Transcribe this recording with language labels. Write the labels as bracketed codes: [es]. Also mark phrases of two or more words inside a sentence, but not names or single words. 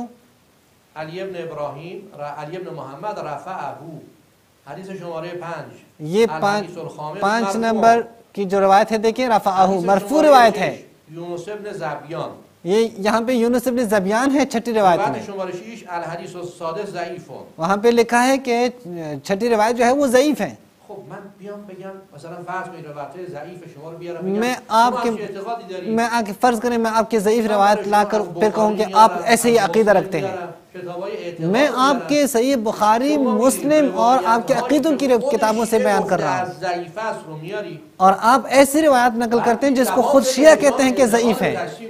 [ur] علی ابن ابراہیم، علی ابن محمد رفعہ، حدیث شمارے 5، یہ 5 نمبر کی جو روایت ہے دیکھیں، رفعہ مرفوع روایت ہے۔ یونس ابن زبیان، یہ یہاں پہ یونس ابن زبیان ہے چھٹی روایت میں، [ar] الحدیث السادس ضعیف، [ur] وہاں پہ لکھا ہے کہ چھٹی روایت جو ہے وہ ضعیف ہے۔ [fa] خب من بیام بگم مثلا فرض کنید روایت ضعیف شما رو بیارم [ur] میں آپ کے فرض کریں میں آپ کے ضعیف روایت لا کر پھر کہوں کہ آپ ایسے ہی عقیدہ رکھتے ہیں، میں آپ کے صحیح بخاری، مسلم اور آپ کے عقیدوں کی کتابوں سے بیان کر رہا ہوں، اور آپ ایسی روایت نقل کرتے ہیں جس کو خود شیعہ کہتے ہیں کہ ضعیف ہے۔